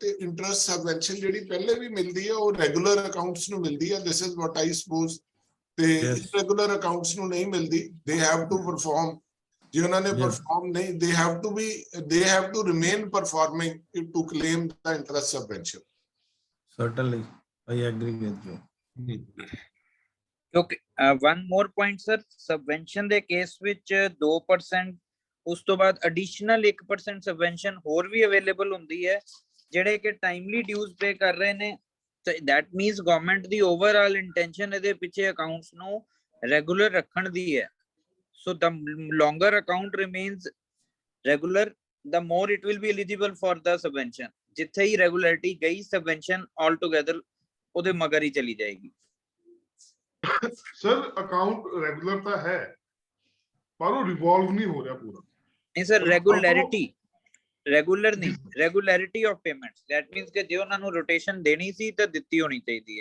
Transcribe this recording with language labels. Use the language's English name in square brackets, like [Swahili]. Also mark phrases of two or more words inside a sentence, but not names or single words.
[Punjabi] ਤੇ [English] interest subvention [Punjabi] ਜਿਹੜੀ ਪਹਿਲੇ ਵੀ ਮਿਲਦੀ ਹੈ ਉਹ [English] regular accounts [Punjabi] ਨੂੰ ਮਿਲਦੀ ਹੈ। [English] this is what I suppose. [Punjabi] ਤੇ [English] irregular accounts [Punjabi] ਨੂੰ ਨਹੀਂ ਮਿਲਦੀ। [English] they have to perform. [Punjabi] ਜੇ ਉਹਨਾਂ ਨੇ ਪਰਫਾਰਮ ਨਹੀਂ, [English] they have to remain performing to claim the interest subvention. Certainly, I agree with you. Okay, one more point sir, [Punjabi] subvention ਦੇ ਕੇਸ ਵਿੱਚ 2% ਉਸ ਤੋਂ ਬਾਅਦ ਐਡੀਸ਼ਨਲ 1% ਸਬਵੈਂਸ਼ਨ ਹੋਰ ਵੀ ਅਵੇਲੇਬਲ ਹੁੰਦੀ ਹੈ ਜਿਹੜੇ ਕਿ [English] timely dues pay [Punjabi] ਕਰ ਰਹੇ ਨੇ। [English] that means government [Punjabi] ਦੀ [English] overall intention [Punjabi] ਇਹਦੇ ਪਿੱਛੇ accounts ਨੂੰ regular ਰੱਖਣ ਦੀ ਹੈ। [English] so the longer account remains regular, the more it will be eligible for the subvention. [Punjabi] ਜਿੱਥੇ ਹੀ regularity ਗਈ [English] subvention all together [Punjabi] ਉਹਦੇ ਮਗਰ ਹੀ ਚਲੀ ਜਾਏਗੀ। ਸਰ ਅਕਾਊਂਟ ਰੈਗੂਲਰ ਤਾਂ ਹੈ ਪਰ ਉਹ ਰਿਵੋਲਵ ਨਹੀਂ ਹੋ ਰਿਹਾ ਪੂਰਾ। ਨਹੀਂ ਸਰ, ਰੈਗੂਲਰ ਨਹੀਂ, [English] regularity of payments. that means [Punjabi] ਕਿ ਜੇ ਉਹਨਾਂ ਨੂੰ ਰੋਟੇਸ਼ਨ ਦੇਣੀ ਸੀ ਤਾਂ ਦਿੱਤੀ ਹੋਣੀ ਚਾਹੀਦੀ ਹੈ।